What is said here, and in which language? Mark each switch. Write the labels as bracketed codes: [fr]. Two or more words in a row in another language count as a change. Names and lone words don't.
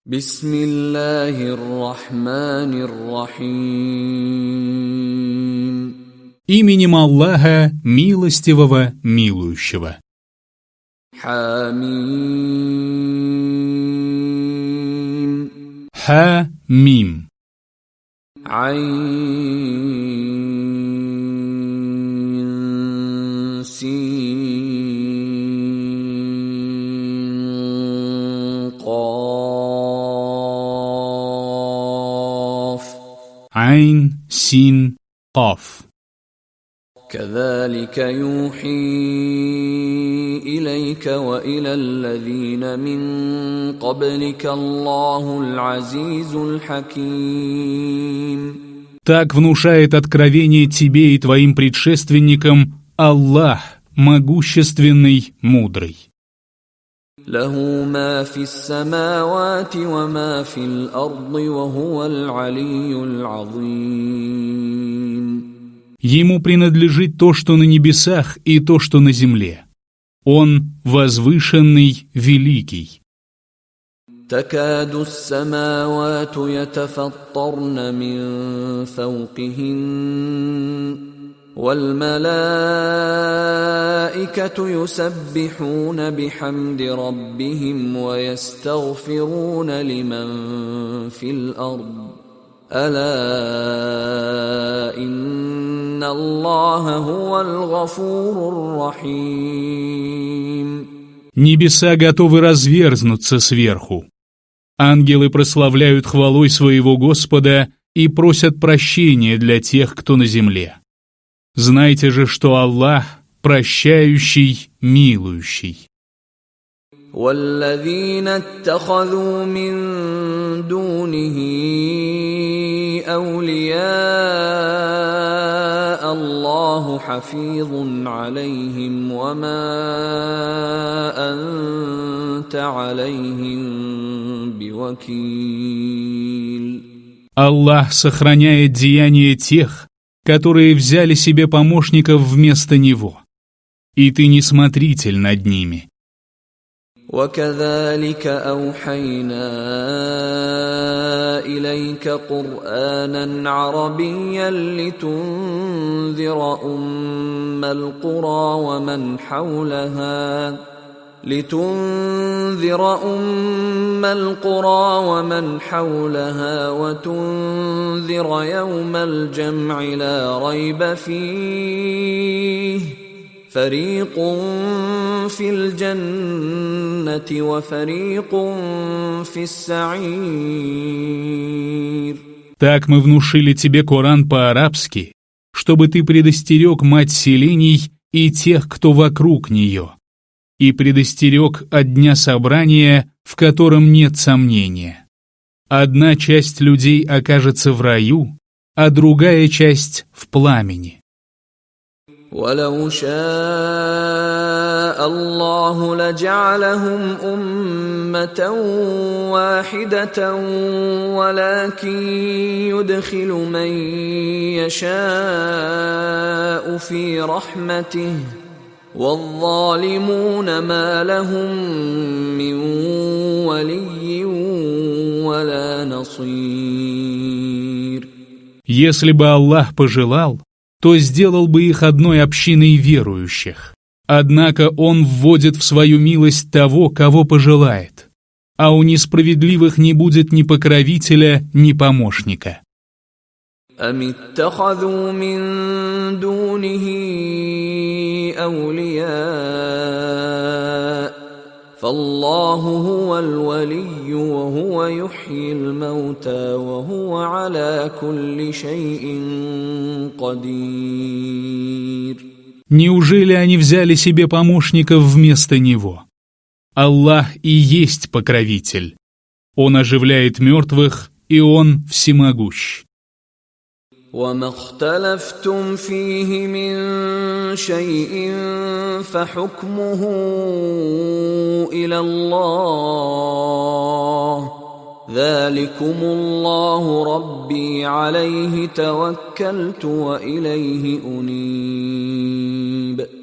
[ar] بسم الله الرحمن الرحيم. [ru] Именем Аллаха, милостивого, милующего. [ar] Хамим. [ru] Ха-мим. [ar] عين سين قاف. [ru] Айн, син, каф. [ar] كذلك يوحي إليك وإلى الذين من قبلك الله العزيز الحكيم. [ru] Так внушает откровение тебе и твоим предшественникам Аллах, могущественный, мудрый. [ar] له ما في السماوات وما في الأرض وهو العلي العظيم. [ru] Ему принадлежит то, что на небесах, и то, что на земле. Он возвышенный, великий. [ar] تكاد السماوات يتفطرن من فوقهن والملائكة يسبحون بحمد ربهم ويستغفرون لمن في الأرض ألا إن الله هو الغفور الرحيم. [ru] Небеса готовы разверзнуться сверху. Ангелы прославляют хвалой своего Господа и просят прощения для тех, кто на земле. Знайте же, что Аллах прощающий, милующий. [ar] والذين اتخذوا من دونه أولياء الله حفيظ عليهم وما أنت عليهم بوكيل. [ru] Аллах сохраняет деяния тех, которые взяли себе помощников вместо Него, и ты не смотритель над ними. [ar] وكذلك أوحينا إليك قرآنا عربيا لتنذر أم القرى ومن حولها وتنذر يوم الجمع لا ريب فيه فريق في الجنة وفريق في السعير. [ru] Так мы внушили тебе Коран по-арабски, чтобы ты предостерег мать селений и тех, кто вокруг нее, и предостерег от дня собрания, в котором нет сомнения. Одна часть людей окажется в раю, а другая часть в пламени. [ar] ولو شاء الله لجعلهم أمة واحدة ولكن يدخل من يشاء في رحمته والظالمون ما لهم من ولي ولا نصير. [ru] Если бы Аллах пожелал, то сделал бы их одной общиной верующих. Однако Он вводит в свою милость того, кого пожелает, а у несправедливых не будет ни покровителя, ни помощника. [ar] أم اتخذوا من دونه أولياء فالله هو الولي وهو يحيي الموتى وهو على كل شيء قدير. [ru] Неужели они взяли себе помощников вместо Него? Аллах и есть покровитель. Он оживляет мертвых, и Он всемогущ. [ar] وما اختلفتم فيه من شيء فحكمه إلى الله ذلكم الله ربي عليه توكلت وإليه أنيب.